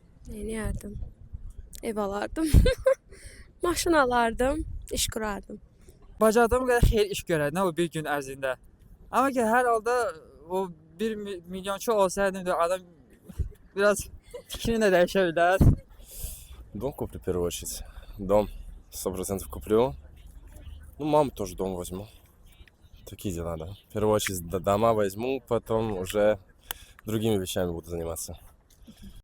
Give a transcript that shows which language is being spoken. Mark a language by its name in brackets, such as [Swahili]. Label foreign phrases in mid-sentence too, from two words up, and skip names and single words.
[Azerbaijani] Eləyərdim. Ev alardım. Maşın alardım. İş kurardım. Bacardığım qədər xeyir iş görərdim o bir gün ərzində. Amma ki hər halda o 1 milyonçu olsaydım da adam biraz fikrini də dəyişə bilər. [Russian] Дом куплю в первую очередь. Дом 100% куплю. Ну, маму тоже дом возьму. Такие дела, да. В первую очередь дома возьму, потом уже другими вещами буду заниматься.